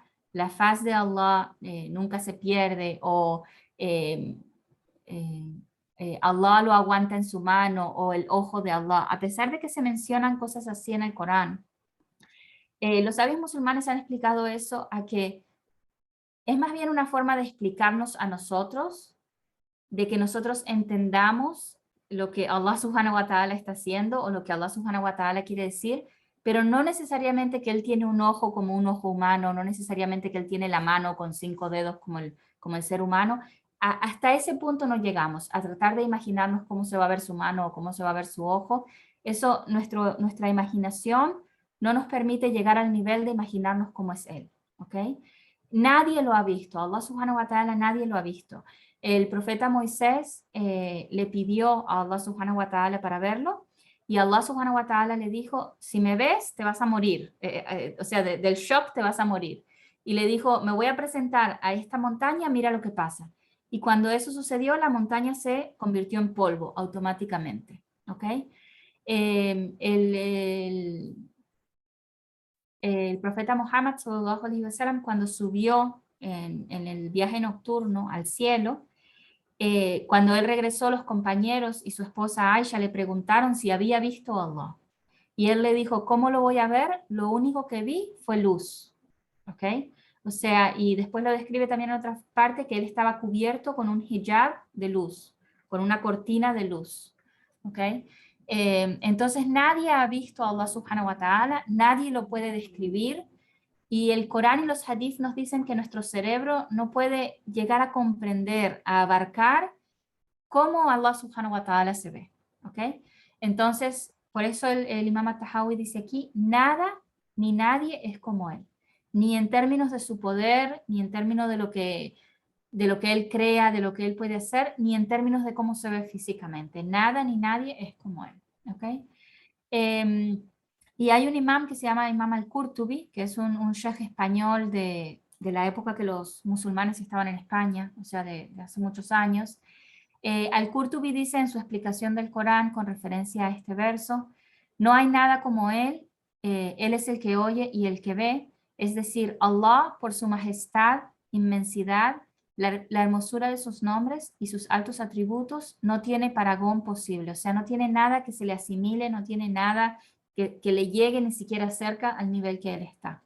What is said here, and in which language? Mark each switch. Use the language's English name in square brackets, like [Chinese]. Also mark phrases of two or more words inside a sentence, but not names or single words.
[Spanish] La faz de Allah nunca se pierde o eh, eh, Allah lo aguanta en su mano o el ojo de Allah. A pesar de que se mencionan cosas así en el Corán, los sabios musulmanes han explicado eso a que es más bien una forma de explicarnos a nosotros, de que nosotros entendamos lo que Allah [Arabic] سبحانه وتعالى [Spanish] está haciendo o lo que Allah [Arabic] سبحانه وتعالى [Spanish] quiere decir, pero no necesariamente que Él tiene un ojo como un ojo humano, no necesariamente que Él tiene la mano con 5 dedos como el ser humano. Hasta ese punto no llegamos, a tratar de imaginarnos cómo se va a ver su mano o cómo se va a ver su ojo. Eso, nuestra imaginación no nos permite llegar al nivel de imaginarnos cómo es Él, ¿ok? Nadie lo ha visto, Allah [Arabic] سبحانه وتعالى [Spanish] nadie lo ha visto. El profeta Moisés le pidió a Allah [Arabic] سبحانه وتعالى [Spanish] para verlo y Allah [Arabic] سبحانه وتعالى [Spanish] le dijo, si me ves te vas a morir, o sea, del shock te vas a morir. Y le dijo, me voy a presentar a esta montaña, mira lo que pasa. Y cuando eso sucedió, la montaña se convirtió en polvo automáticamente. ¿Ok? El profeta Muhammad [Arabic] صلى الله عليه وسلم [Spanish] cuando subió en el viaje nocturno al cielo, cuando él regresó, los compañeros y su esposa Aisha le preguntaron si había visto a Allah. Y él le dijo, ¿cómo lo voy a ver? Lo único que vi fue luz. ¿Ok? O sea, y después lo describe también en otra parte que él estaba cubierto con un hijab de luz, con una cortina de luz. ¿Ok? Entonces nadie ha visto a Allah [Arabic] سبحانه وتعالى, [Spanish] nadie lo puede describir, y el Corán y los hadith nos dicen que nuestro cerebro no puede llegar a comprender, a abarcar cómo Allah [Arabic] سبحانه وتعالى [Spanish] se ve. ¿Ok? Entonces, por eso el Imam At-Tahawi dice aquí, nada ni nadie es como él. Ni en términos de su poder, ni en términos de lo que él crea, de lo que él puede hacer, ni en términos de cómo se ve físicamente. Nada ni nadie es como él. ¿Ok? Y hay un imam que se llama Imam al-Qurtubi, que es un sheikh español de la época que los musulmanes estaban en España, o sea, de hace muchos años. Al-Qurtubi dice en su explicación del Corán con referencia a este verso, no hay nada como él es el que oye y el que ve, es decir, Allah por su majestad, inmensidad, la hermosura de sus nombres y sus altos atributos no tiene paragón posible, o sea, no tiene nada que se le asimile, no tiene nada que le llegue ni siquiera cerca al nivel que él está.